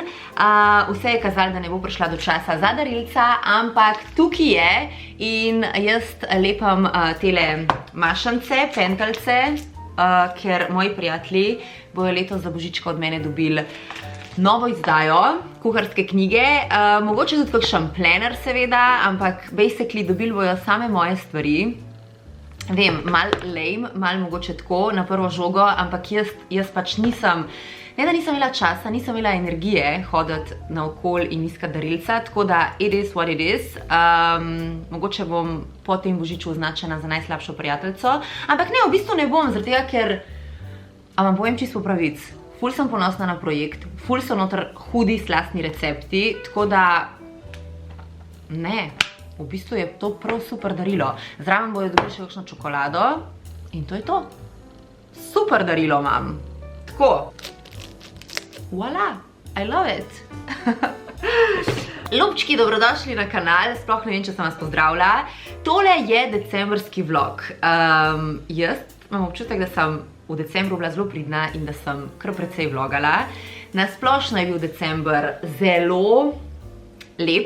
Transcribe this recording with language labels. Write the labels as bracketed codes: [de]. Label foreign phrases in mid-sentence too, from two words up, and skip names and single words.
[sl] Vse je kazalo, da ne bo prišla do časa za darilca, ampak tukaj je in jaz lepam tele mašance, pentalce, ker moji prijatelji bojo letos za božička od mene dobili novo izdajo kuharske knjige, mogoče tudi kakšen plener seveda, ampak basically dobili bojo same moje stvari. Vem, malo lame, malo mogoče tako na prvo žogo, ampak jaz pač nisem, ne da nisem imela časa, nisem imela energije hoditi naokol in iskati darilca, tako da [en] it is what it is. [sl] Mogoče bom po tem božiču označena za najslabšo prijateljico, ampak ne, v bistvu ne bom, zaradi tega, ker, a vam povem čisto pravic, ful sem ponosna na projekt, ful so noter hudi slastni recepti, tako da ne. V bistvu je to prav super darilo. Zraven bojo dobili še kakšno čokolado in to je to. Super darilo imam. Tako. [en] Voila, I love it. [sl] Ljubčki, dobrodošli na kanal, sploh ne vem, če sem vas pozdravila. Tole je decembrski vlog. Jaz imam občutek, da sem v decembru bila zelo pridna in da sem kar precej vlogala. Nasplošno je bil december zelo lep.